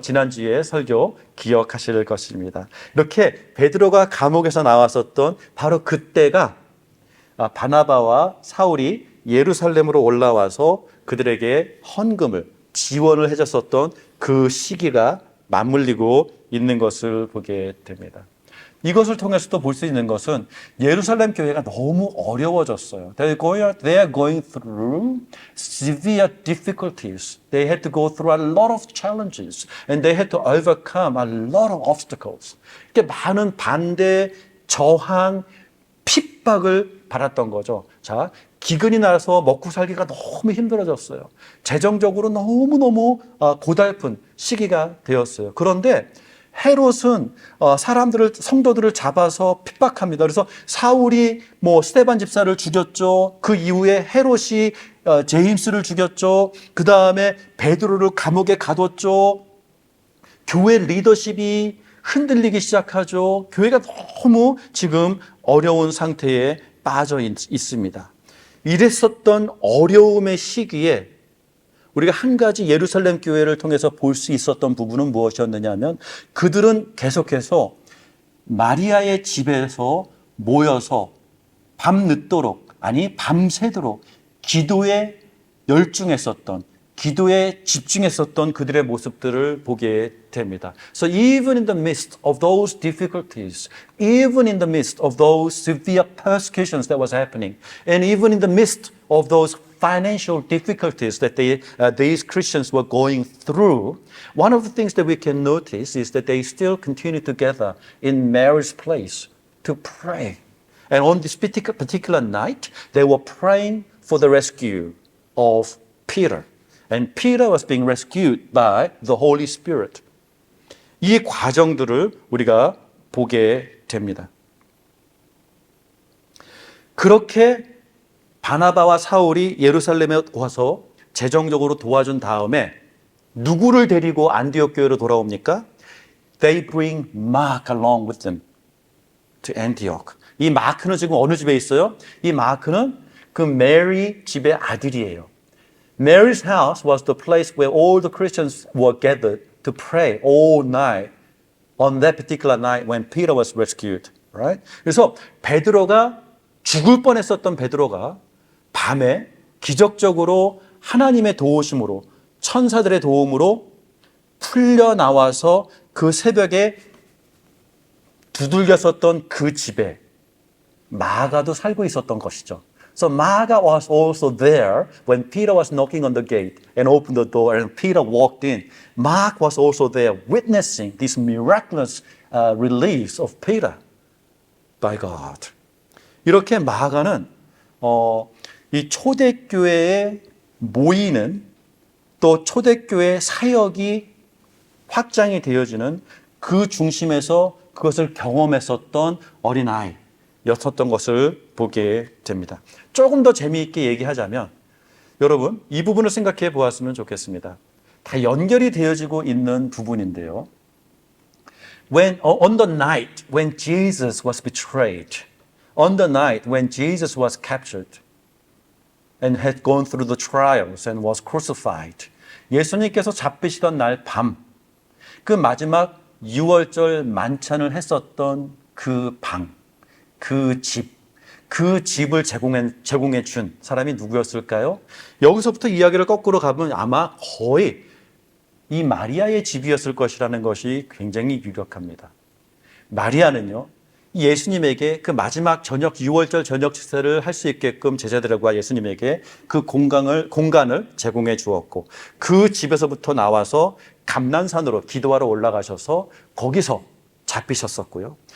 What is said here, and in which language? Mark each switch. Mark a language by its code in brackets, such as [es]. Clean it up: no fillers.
[ko] 지난주에 설교 기억하실 것입니다. 이렇게 베드로가 감옥에서 나왔었던 바로 그때가 바나바와 사울이 예루살렘으로 올라와서 그들에게 헌금을 지원을 해줬었던 그 시기가 맞물리고 있는 것을 보게 됩니다. 이것을 통해서도 볼 수 있는 것은 예루살렘 교회가 너무 어려워졌어요. [en] They are going through severe difficulties. They had to go through a lot of challenges and they had to overcome a lot of obstacles. [ko] 이렇게 많은 반대, 저항, 핍박을 받았던 거죠. 자, 기근이 나서 먹고 살기가 너무 힘들어졌어요. 재정적으로 너무너무 고달픈 시기가 되었어요. 그런데 헤롯은 성도들을 잡아서 핍박합니다. 그래서 사울이 스데반 집사를 죽였죠. 그 이후에 헤롯이 제임스를 죽였죠. 그 다음에 베드로를 감옥에 가뒀죠. 교회 리더십이 흔들리기 시작하죠. 교회가 너무 지금 어려운 상태에 빠져 있습니다. 이랬었던 어려움의 시기에 우리가 한 가지 예루살렘 교회를 통해서 볼 수 있었던 부분은 무엇이었느냐 하면 그들은 계속해서 마리아의 집에서 모여서 밤늦도록, 아니 밤새도록 기도에 열중했었던, 기도에 집중했었던 그들의 모습들을 보게 됩니다. [en] So even in the midst of those difficulties, even in the midst of those severe persecutions that was happening, and even in the midst of those financial difficulties that these Christians were going through, one of the things that we can notice is that they still continue together in Mary's place to pray. And on this particular night, they were praying for the rescue of Peter. And Peter was being rescued by the Holy Spirit. [ko] 이 과정들을 우리가 보게 됩니다. 그렇게 바나바와 사울이 예루살렘에 와서 재정적으로 도와준 다음에 누구를 데리고 안디옥 교회로 돌아옵니까? [en] They bring Mark along with them to Antioch. [ko] 이 마크는 지금 어느 집에 있어요? 이 마크는 그 메리 집의 아들이에요. [en] Mary's house was the place where all the Christians were gathered to pray all night on that particular night when Peter was rescued. Right? [ko] 그래서 베드로가 죽을 뻔했었던 베드로가 밤에 기적적으로 하나님의 도우심으로 천사들의 도움으로 풀려 나와서 그 새벽에 두들겼었던 그 집에 마가도 살고 있었던 것이죠. [en] So Marga was also there when Peter was knocking on the gate and opened the door and Peter walked in. Mark was also there witnessing this miraculous release of Peter by God. [ko] 이렇게 마가는 이 초대교회에 모이는 또 초대교회 사역이 확장이 되어지는 그 중심에서 그것을 경험했었던 어린아이였었던 것을 보게 됩니다. 조금 더 재미있게 얘기하자면 여러분 이 부분을 생각해 보았으면 좋겠습니다. 다 연결이 되어지고 있는 부분인데요. [en] On the night when Jesus was betrayed, on the night when Jesus was captured and had gone through the trials and was crucified, [ko] 예수님께서 잡히시던 날 밤, 그 마지막 유월절 만찬을 했었던 그 방, 그 집, 그 집을 제공해 준 사람이 누구였을까요? 여기서부터 이야기를 거꾸로 가면 아마 거의 이 마리아의 집이었을 것이라는 것이 굉장히 유력합니다. 마리아는요, 예수님에게 그 마지막 저녁 유월절 저녁 식사를 할 수 있게끔 제자들과 예수님에게 그 공간을 제공해 주었고 그 집에서부터 나와서 감난산으로 기도하러 올라가셔서 거기서 잡히셨었고요.